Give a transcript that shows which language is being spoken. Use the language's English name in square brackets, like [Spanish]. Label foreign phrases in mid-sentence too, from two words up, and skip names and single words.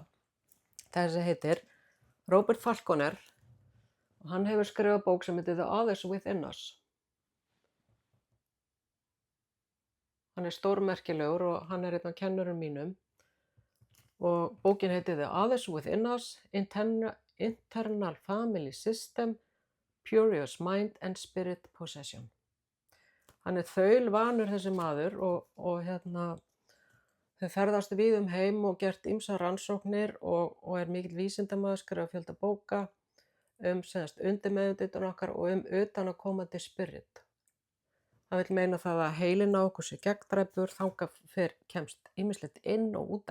[Icelandic] Þessi heitir Robert Falconer og hann hefur skrifað bók sem heitir The Others Within Us. Hann er stórmerkilegur og hann er einn af kennurum mínum og bókin heitir The Others Within Us, Internal Family System, Purious Mind and Spirit Possession. Hann er þaulvanur þessi maður og þau ferðast við heim og gert ýmsar rannsóknir og er mikill vísindamaður, skrifað fjölda bóka undirmeðvitund okkar og utanaðkomandi spirit. Það vill meina það að heilinn á okkur sé gegndræpur, þangað kemst ýmislegt inn og út